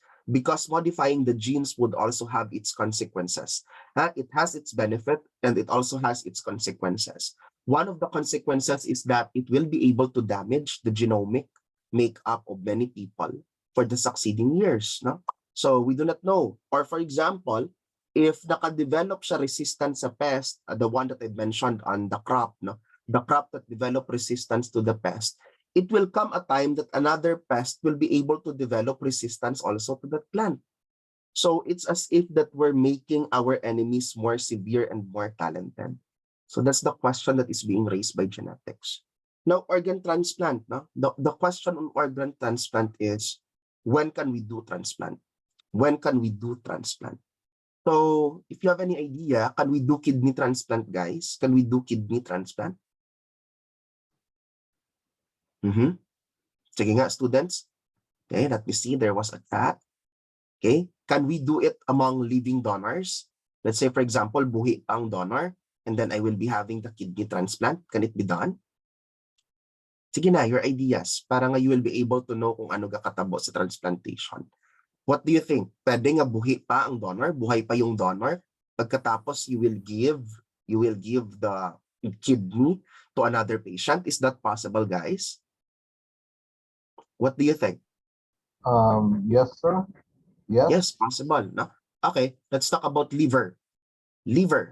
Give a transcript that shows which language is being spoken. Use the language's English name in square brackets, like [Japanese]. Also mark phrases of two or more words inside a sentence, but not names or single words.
[English] Because modifying the genes would also have its consequences. It has its benefit and it also has its consequences. One of the consequences is that it will be able to damage the genomic makeup of many people for the succeeding years. No? So we do not know. Or for example, if [Cebuano] naka-develop siya [English] resistance sa pest, the one that I mentioned on the crop, no? The crop that develop resistance to the pest, it will come a time that another pest will be able to develop resistance also to that plant. So it's as if that we're making our enemies more severe and more talented. So that's the question that is being raised by genetics. Now, organ transplant. No? The question on organ transplant is, when can we do transplant? When can we do transplant? So if you have any idea, can we do kidney transplant, guys? Can we do kidney transplant? [Cebuano] Sige nga, [English] students. Okay, let me see. There was a chat. Okay, can we do it among living donors? Let's say, for example, [Cebuano] buhi pa ang donor, and then I will be having the kidney transplant. [English] Can it be done? [Cebuano] Sige na, [English] your ideas. [Cebuano] Para nga [English] you will be able to know [Cebuano] kung ano kakatabo sa [English] transplantation. What do you think? [Cebuano] Pwede nga buhi pa ang donor, [Filipino] buhay pa yung donor. [English] Pagkatapos you will give the kidney to another patient. Is that possible, guys? What do you think? Yes, sir. Yes. Yes, possible. No? Okay, let's talk about liver. Liver.